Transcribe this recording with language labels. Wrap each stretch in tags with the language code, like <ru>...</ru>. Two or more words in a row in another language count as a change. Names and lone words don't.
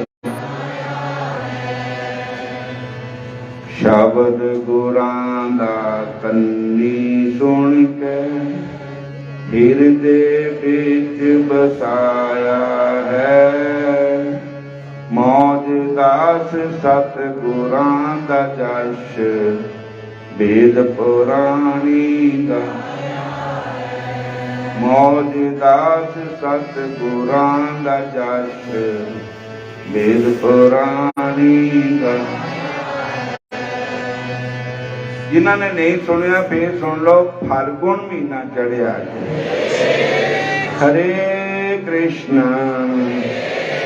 <pa>ਸ਼ਬਦ ਗੁਰਾਂ ਦਾ ਕੰਨੀਂ ਸੁਣ ਕੇ ਹਿਰਦੇ ਵਿਚ ਵਸਾਇਆ ਹੈ। ਮੌਜ ਦਾਸ ਸਤਿਗੁਰਾਂ ਦਾ ਜਸ ਵੇਦ ਪੁਰਾਣੀ ਦਾ। ਮੌਜ ਦਾਸ ਸਤਿਗੁਰਾਂ ਦਾ ਜਸ ਵੇਦ ਪੁਰਾਣੀ ਦਾ। ਜਿਨ੍ਹਾਂ ਨੇ ਨਹੀਂ ਸੁਣਿਆ ਫਿਰ ਸੁਣ ਲੋ। ਫਾਲਗੁਣ ਮਹੀਨਾ ਚੜ੍ਹਿਆ। ਹਰੇ ਕ੍ਰਿਸ਼ਨ</pa>